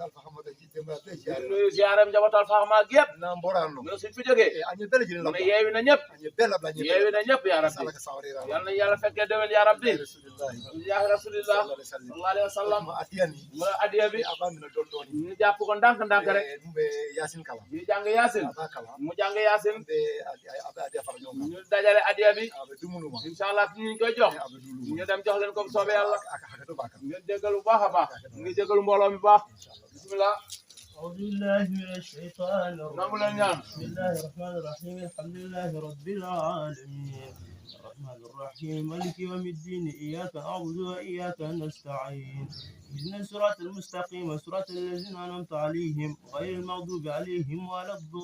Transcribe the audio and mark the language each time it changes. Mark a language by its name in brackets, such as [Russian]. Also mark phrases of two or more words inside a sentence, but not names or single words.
[Wolof] nuyu ziaram njabootal Faxma gi yëpp mu ne suñ fi jógee mu ne yeewi na ñëpp [Arabic] يا ربي [Wolof] yal na yàlla fekkee déwén [Arabic] يا ربي يا رسول الله صلى الله عليه وسلم [Wolof] mu ne adiya bi ñu jàpp ko ndànk rek ñu jàng yaasin mu jàng yaasin ñu dajale adiya bi inshallah ñu koy jox ñu dem jox leen ko soobee yàlla ñu déggal bu baax a baax ngi déggal mbooloo mi baax bismillah [Arabic] أعوذ بالله من الشيطان الرجيم بسم الله الرحمن الرحيم الحمد لله رب العالمين الرحمن الرحيم مالك يوم الدين إياك نعبد وإياك نستعين اهدنا الصراط المستقيم صراط الذين أنعمت عليهم غير المغضوب عليهم ولا